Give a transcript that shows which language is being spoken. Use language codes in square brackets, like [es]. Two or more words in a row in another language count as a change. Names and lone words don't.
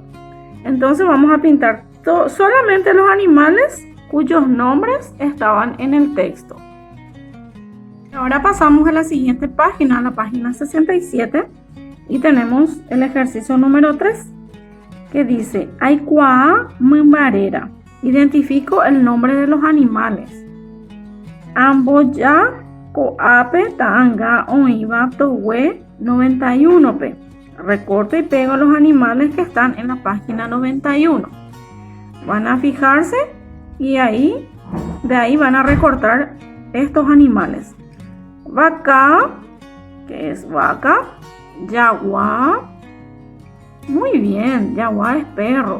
[es] Entonces vamos a pintar solamente los animales cuyos nombres estaban en el texto. Ahora pasamos a la siguiente página, a la página 67, y tenemos el ejercicio número 3, que dice: [gn] Aikuaa mymbaréra. [es] Identifico el nombre de los animales. [gn] Amboya ko'ápe ta'ãnga oĩva togué 91p. [es] Recorto y pego los animales que están en la página 91. Van a fijarse y de ahí van a recortar estos animales. Vaca, que es vaca. Yaguá, muy bien, yaguá es perro.